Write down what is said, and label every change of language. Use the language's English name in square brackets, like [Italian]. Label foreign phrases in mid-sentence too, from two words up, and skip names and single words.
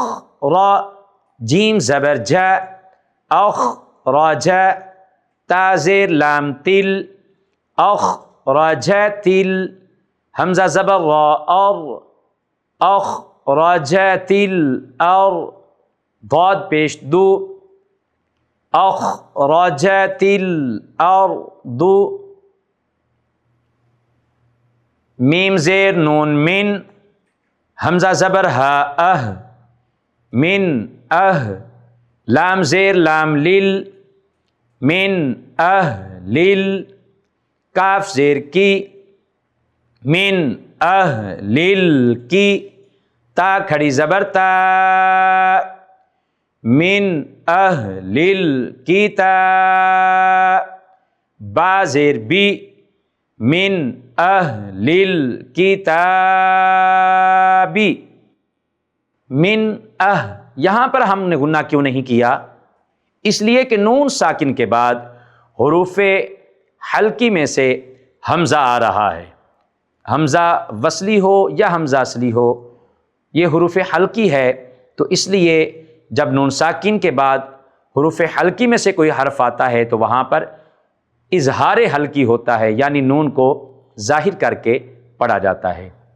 [Urdu] را، جیم زبر جا، اخ را جا، تا زیر لام تل، اخ را جا تل، حمزہ زبر را ار، اخ را جا تل ار، ضاد پیش دو، اخ را جا تل ار دو، میم زیر نون من، حمزہ زبر ہا اہ، من اہ، لام زیر لام لل، من اہ لل، کاف زیر کی، من اہ لل کی، تا کھڑی زبر تا، من اہ لل کی تا، با زیر بی، [Arabic] من اہل الکتاب، [Urdu] من یہاں پر ہم نے غنہ کیوں نہیں کیا؟ اس لیے کہ نون ساکن کے بعد حروف حلقی میں سے حمزہ آ رہا ہے، حمزہ وصلی ہو یا حمزہ اصلی ہو، یہ حروف حلقی ہے، تو اس لیے جب نون ساکن کے بعد حروف حلقی میں سے کوئی حرف آتا ہے تو وہاں پر اظہار حلقی ہوتا ہے، یعنی نون کو ظاہر کر کے پڑھا جاتا ہے۔